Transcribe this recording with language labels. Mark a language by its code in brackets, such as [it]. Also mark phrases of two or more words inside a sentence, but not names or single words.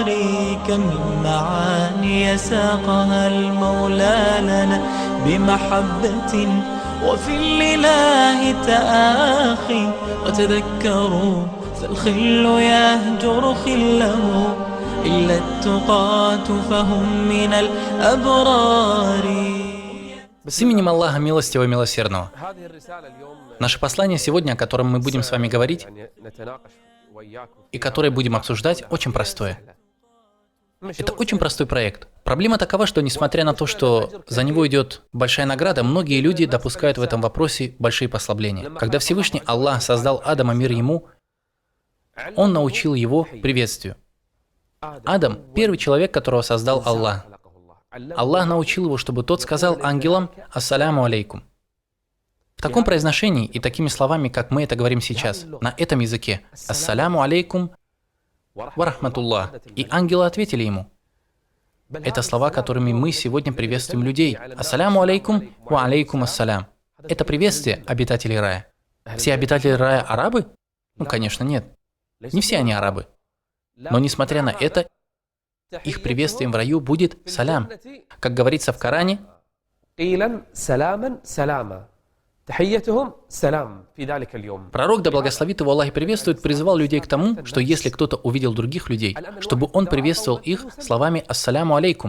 [ar] كم من معاني ساقها المولى لنا بمحبة وفي الإله تآخي، وتذكروا فالخل يهجر خله إلا التقاة فهم من الأبرار. [ru] С именем Аллаха Милостивого и Милосердного. Наше послание сегодня, о котором мы будем с вами говорить и которое будем обсуждать, очень простое. Это очень простой проект. Проблема такова, что несмотря на то, что за него идет большая награда, многие люди допускают в этом вопросе большие послабления. Когда Всевышний Аллах создал Адама, мир ему, Он научил его приветствию. Адам – первый человек, которого создал Аллах. Аллах научил его, чтобы тот сказал ангелам [ar] «السلام عليكم». [ru] В таком произношении и такими словами, как мы это говорим сейчас, на этом языке [ar] «السلام عليكم ورحمة الله». [ru] И ангелы ответили ему. Это слова, которыми мы сегодня приветствуем людей. [ar] «السلام عليكم وعليكم السلام». [ru] Это приветствие обитателей рая. Все обитатели рая арабы? Ну, конечно, нет. Не все они арабы. Но несмотря на это, их приветствием в раю будет салям. Как говорится в Коране, пророк, да благословит его Аллах и приветствует, призывал людей к тому, что если кто-то увидел других людей, чтобы он приветствовал их словами [ar] «السلام عليكم».